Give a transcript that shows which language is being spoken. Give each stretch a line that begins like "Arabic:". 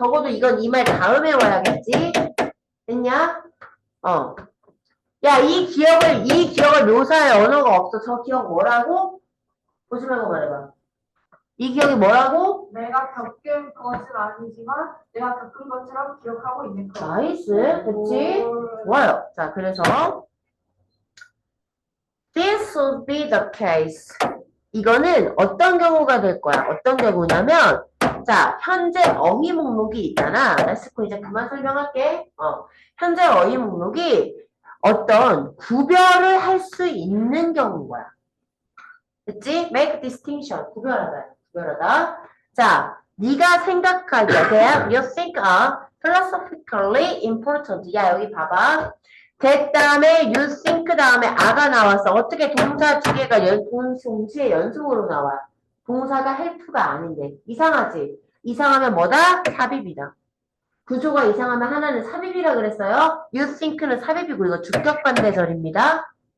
Korean: 적어도 이건 이 말 다음에 와야겠지? 됐냐? 야, 이 기억을 묘사할 언어가 없어. 저 기억 뭐라고? 보지 말고 말해봐. 이 기억이 뭐라고? 내가 겪은 것은 아니지만 내가 겪은 것처럼 기억하고 있는 것. 나이스. 됐지? 좋아요. 자, 그래서
English: this would be the case.
Korean: 이거는 어떤 경우가 될 거야? 어떤 경우냐면 자, 현재 어휘 목록이 있잖아. 레스코 이제 그만 설명할게. 현재 어휘 목록이 어떤 구별을 할 수 있는 경우인 거야. 그치?
English: Make distinction.
Korean: 구별하다. 자, 네가 생각하기에
English: that you think are philosophically important.
Korean: 야, 여기 봐봐. that 다음에 you think 다음에 a가 나왔어. 어떻게 동사 두 개가 동시에 연속으로 나와. 동사가 help가 아닌데. 이상하지? 이상하면 뭐다? 삽입이다. 구조가 이상하면 하나는 삽입이라 그랬어요. You think는 삽입이고 이거 주격 반대절입니다.